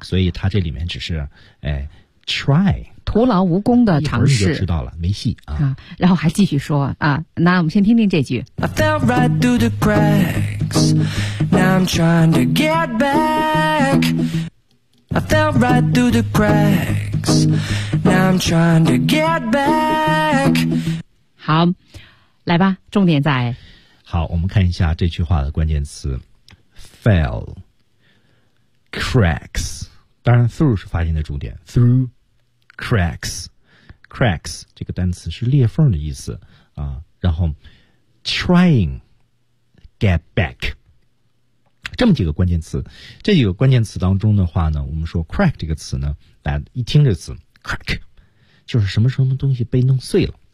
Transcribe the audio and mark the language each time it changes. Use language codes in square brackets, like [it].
[zh] 所以他这里面只是try 徒劳无功的尝试，一会儿你就知道了，没戏然后还继续说那我们先听听这句 [en] I fell right through the cracks Now I'm trying to get back I fell right through the cracks Now I'm trying to get back [zh] 好，来吧，重点在好，我们看一下这句话的关键词 fell cracks, 当然 through 是发音的重点 [en] through cracks [zh] 这个单词是裂缝的意思然后 [en] trying get back [zh] 这么几个关键词，这几个关键词当中的话呢，我们说 crack 这个词呢，大家一听这个词 crack 就是什么什么东西被弄碎了，